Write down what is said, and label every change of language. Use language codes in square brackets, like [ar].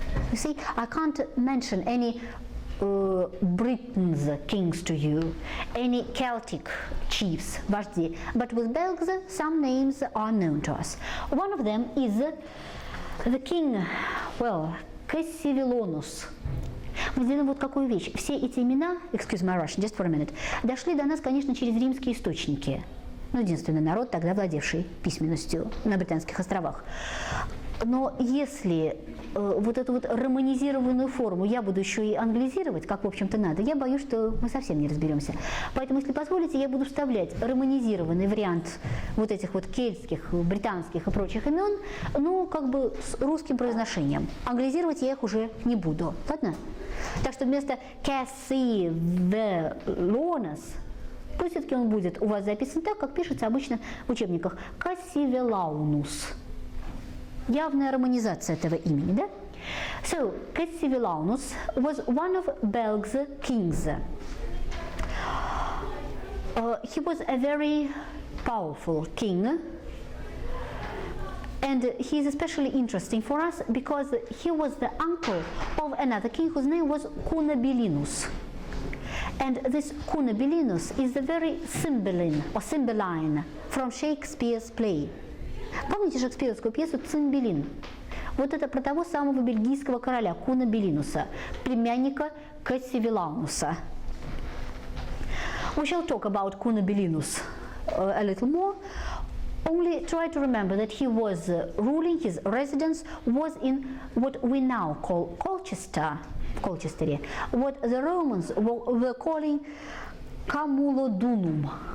[en] You see, I can't mention any Britain's kings to you, any Celtic chiefs, вожди, but with Belgs some names are known to us. One of them is the king, well, Cassivellaunus. [ru] Мы сделаем вот какую вещь. Все эти имена, [en] excuse my Russian, just for a minute, [ru] дошли до нас, конечно, через римские источники. Ну, единственный народ, тогда владевший письменностью на Британских островах. Но если вот эту вот романизированную форму я буду еще и англизировать, как, в общем-то, надо, я боюсь, что мы совсем не разберемся. Поэтому, если позволите, я буду вставлять романизированный вариант вот этих вот кельтских, британских и прочих имен, ну, как бы с русским произношением. Англизировать я их уже не буду. Ладно? Так что вместо Cassivellaunus, пусть все-таки он будет у вас записан так, как пишется обычно в учебниках. Cassivellaunus. Явная романизация этого имени, да? [en] So, Cassivellaunus was one of Belg's kings. He was a very powerful king, and he is especially interesting for us because he was the uncle of another king whose name was Cunobellinus. And this Cunobellinus is the very Cymbeline from Shakespeare's play. [ru] Помните шекспировскую пьесу «Цимбелин»? Вот это про того самого бельгийского короля Cunobellinusa, племянника Cassivellaunus'а. [en] We shall talk about Cunobellinus a little more. Only try to remember that he was ruling, his residence was in what we now call Colchester, what the Romans were calling Camulodunum.